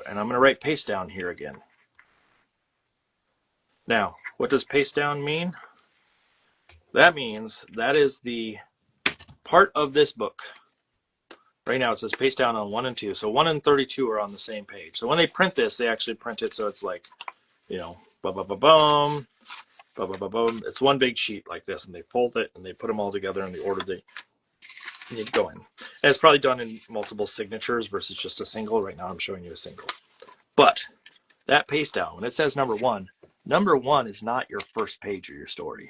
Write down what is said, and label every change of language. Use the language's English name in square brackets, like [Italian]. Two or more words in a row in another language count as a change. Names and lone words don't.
[English] And I'm going to write paste down here again. Now, what does paste down mean? That means that is the part of this book. Right now it says paste down on 1 and 2. So 1 and 32 are on the same page. So when they print this, they actually print it so it's like, you know, ba-ba-ba-boom, ba-ba-ba-boom. It's one big sheet like this, and they fold it and they put them all together in the order they need to go in. And it's probably done in multiple signatures versus just a single. Right now I'm showing you a single. But that paste down, when it says number 1 is not your first page of your story.